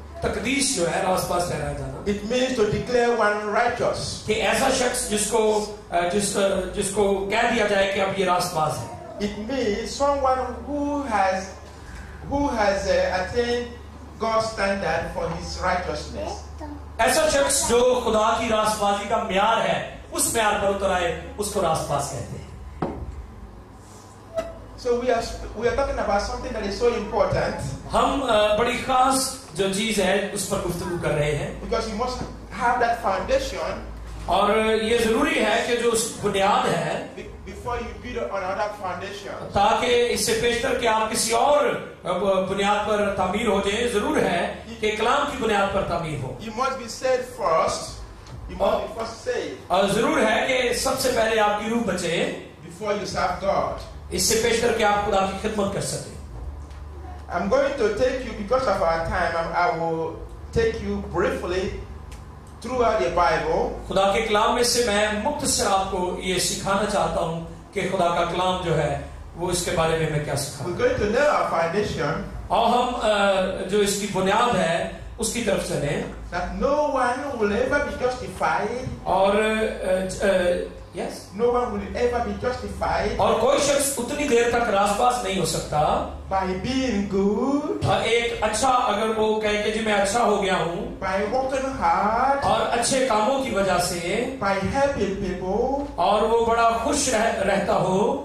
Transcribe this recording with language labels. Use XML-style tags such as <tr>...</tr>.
<hi>तकदीस जो है रासपास ठहराया जाना,</hi> <en>It means to declare one righteous.</en> <hi>कि ऐसा शख्स जिसको कह दिया जाए कि अब ये रासपास है.</hi> <en>It means someone who has attained God's standard for his righteousness.</en> <hi>ऐसा शख्स जो खुदा की रासबाजी का म्यार है, उस म्यार पर उतर आए, उसको रासपास कहते हैं.</hi> <en>So we are talking about something that is so important.</en> <hi>हम बड़ी खास जो चीज है उस पर गुफ्तगू कर रहे हैं,</hi> <en>Because you must have that foundation</en> <hi>और ये जरूरी है कि जो उस बुनियाद है,</hi> <en>before you build on another foundation.</en> <hi>ताकि इससे पेशतर कि आप किसी और बुनियाद पर तामीर हो जाए. जरूर है कि कलाम की बुनियाद पर तामीर हो.</hi> <en>You must be saved first. You must be first saved</en> <hi>और जरूर है कि सबसे पहले आपकी रूह बचे,</hi> <en>before you serve God.</en> <hi>इससे पेशतर कि आप खुदा की खिदमत कर सके.</hi> <en>I'm going to take you, because of our time, I will take you briefly throughout the Bible.</en> <hi>खुदा के कलाम में से मैं मुख्तसर आपको ये सिखाना चाहता हूँ कि खुदा का कलाम जो है वो इसके बारे में मैं क्या सिखा.</hi> <en>We're going to know our foundation.</en> <hi>और हम जो इसकी बुनियाद है उसकी तरफ चलें.</hi> <en>That no one will ever be justified.</en> <hi>और</hi> <en>Yes. No one will ever be justified</en> <hi>और कोई शख्स उतनी देर तक रासपास नहीं हो सकता</hi> <en>by being good,</en> <hi>एक अच्छा, अगर वो कहे कि जी मैं अच्छा हो गया हूँ,</hi> <en>by working hard,</en> <hi>और अच्छे कामों की वजह से,</hi> <en>by helping people,</en> <hi>और वो बड़ा खुश रहता हो,</hi>